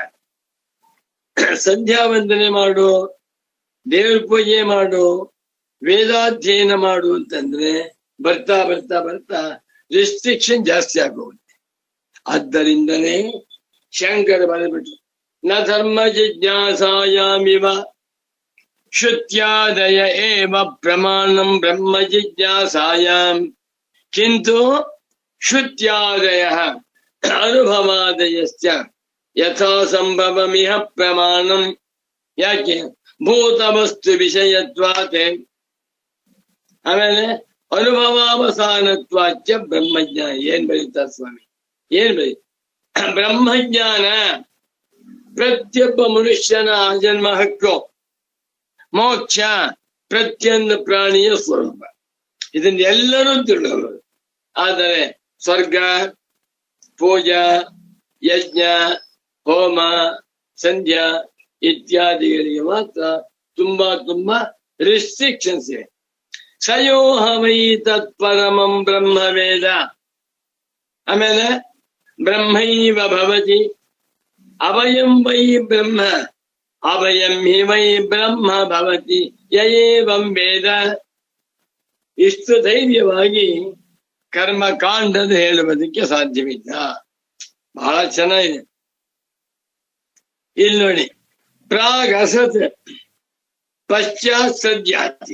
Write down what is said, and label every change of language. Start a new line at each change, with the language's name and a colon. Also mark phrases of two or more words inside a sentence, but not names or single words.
Kannada: ಸಂಧ್ಯಾ ವಂದನೆ ಮಾಡು, ದೇವ್ರ ಪೂಜೆ ಮಾಡು, ವೇದಾಧ್ಯಯನ ಮಾಡು ಅಂತಂದ್ರೆ ಬರ್ತಾ ಬರ್ತಾ ಬರ್ತಾ ರಿಸ್ಟ್ರಿಕ್ಷನ್ ಜಾಸ್ತಿ ಆಗೋಗುತ್ತೆ. ಆದ್ದರಿಂದನೇ ಶಂಕರ ಬರೆದ್ಬಿಟ್ರು,
Sanskrit: ನ ಧರ್ಮ ಜಿಜ್ಞಾಸಾಯಾಮಿವ ಶ್ರುತ್ಯಾದಯ ಏವ ಪ್ರಮಾಣಂ ಬ್ರಹ್ಮ ಜಿಜ್ಞಾಸಾಯಾಮ್ ಕಿಂತು ಶ್ರುತ್ಯಾದಯ ಅನುಭವಾದಯಶ್ಚ ಯಥಾ ಸಂಭವಮಿಹ ಪ್ರಮಾಣಂ. ಯಾಕೆ? ಭೂತವಸ್ತು ವಿಷಯತ್ವಾತೆ. ಆಮೇಲೆ ಅನುಭವಾವಸಾನತ್ವಾಚ್ಯ ಬ್ರಹ್ಮಜ್ಞಾನ.
Kannada: ಏನ್ ಬರೀತಾರೆ ಸ್ವಾಮಿ? ಏನ್ ಬರೀ ಬ್ರಹ್ಮಜ್ಞಾನ ಪ್ರತಿಯೊಬ್ಬ ಮನುಷ್ಯನ ಜನ್ಮ ಹಕ್ಕು. ಮೋಕ್ಷ ಪ್ರತಿಯೊಂದು ಪ್ರಾಣಿಯ ಸ್ವರೂಪ. ಇದನ್ನ ಎಲ್ಲರೂ ತಿಳಿಯಬಹುದು. ಆದರೆ ಸ್ವರ್ಗ, ಪೂಜಾ, ಯಜ್ಞ, ಹೋಮ, ಸಂಧ್ಯಾ ಇತ್ಯಾದಿಗಳಿಗೆ ಮಾತ್ರ ತುಂಬಾ ರಿಸ್ಟ್ರಿಕ್ಷನ್ಸ್ ಇವೆ.
Sanskrit: ಸಯೋಹ ವೈ ತತ್ಪರಮಂ ಬ್ರಹ್ಮವೇದ. ಆಮೇಲೆ ಬ್ರಹ್ಮೈವ ಭವತಿ ಅವಯಂ ವೈ ಬ್ರಹ್ಮ ಅವಯಂ ಹಿ ವೈ ಬ್ರಹ್ಮ ಭವತಿ ಯಯೇವಂ ವೇದ.
Kannada: ಇಷ್ಟು ಧೈರ್ಯವಾಗಿ ಕರ್ಮಕಾಂಡದ ಹೇಳುವುದಕ್ಕೆ ಸಾಧ್ಯವಿಲ್ಲ. ಬಹಳ ಚೆನ್ನಾಗಿದೆ. ಇಲ್ಲಿ ನೋಡಿ,
Sanskrit: ಪ್ರಾಗ್ ಅಸತ್ ಪಶ್ಚಾತ್ ಸದ್ಯಾತಿ.